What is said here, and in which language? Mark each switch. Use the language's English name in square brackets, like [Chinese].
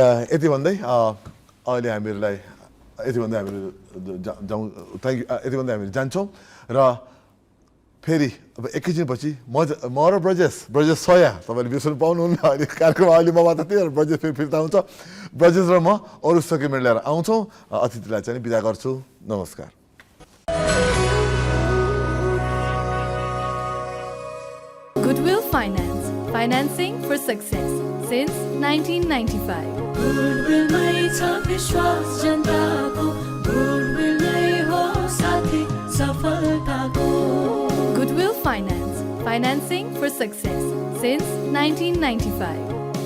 [Nepali] यति भन्दै अहिले हामीहरूलाई यति भन्दै हामीहरू जाउँ, [English] thank you, [Nepali] यति भन्दै हामीहरू जान्छौँ र फेरि अब एकैछिनपछि म र ब्रजेश सया तपाईँले बिर्सनु पाउनुहुन्न, अहिले कार्यक्रम अहिले म मात्र थिएँ र ब्रजेश फेरि फिर्ता हुन्छ। ब्रजेश र म अरू सकेमेन्ट लिएर आउँछौँ, अतिथिलाई चाहिँ बिदा गर्छु, नमस्कार। [English] Goodwill Finance, financing for success since 1995. [Nepali] गुडविलमै छ विश्वास जनताको, गुडविल नै हो साथी सफलताको। [English] Goodwill Finance, financing for success since 1995.